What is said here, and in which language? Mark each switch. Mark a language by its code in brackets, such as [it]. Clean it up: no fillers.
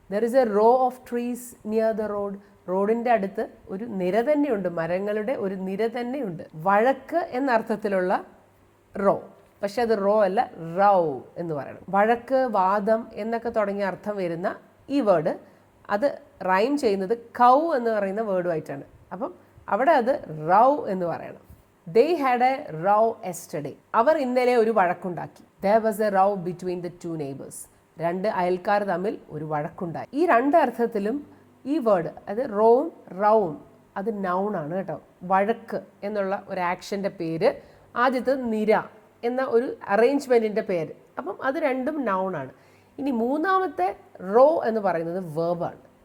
[en] There is a row of trees near the road. [ml] റോഡിൻ്റെ അടുത്ത് ഒരു നിര തന്നെയുണ്ട്, [en] മരങ്ങളുടെ ഒരു നിര തന്നെയുണ്ട്. [ml] വഴക്ക് എന്ന അർത്ഥത്തിലുള്ള റോ, പക്ഷെ അത് റോ അല്ല, റൗ എന്ന് പറയണം. വഴക്ക്, വാദം എന്നൊക്കെ തുടങ്ങിയ അർത്ഥം വരുന്ന ഈ വേർഡ് അത് റൈം ചെയ്യുന്നത് കൗ എന്ന് പറയുന്ന വേർഡുമായിട്ടാണ്. അപ്പം അവിടെ അത് റൗ എന്ന് പറയണം. [en] They had a row yesterday. [ml] അവർ ഇന്നലെ ഒരു വഴക്കുണ്ടാക്കി. [en] There was a row between the two neighbors. [ml] രണ്ട് അയൽക്കാർ തമ്മിൽ ഒരു വഴക്കുണ്ടായി. ഈ രണ്ട് അർത്ഥത്തിലും ഈ വേർഡ്, അത് റോവും റൗവും, അത് നൗണാണ് കേട്ടോ. വഴക്ക് എന്നുള്ള ഒരു ആക്ഷൻ്റെ പേര്, ആദ്യത്തെ നിര എന്ന ഒരു അറേഞ്ച്മെൻറ്റിൻ്റെ പേര്. അപ്പം അത് രണ്ടും നൗണാണ്. ഇനി മൂന്നാമത്തെ റോ എന്ന് പറയുന്നത് വേർബാണ്.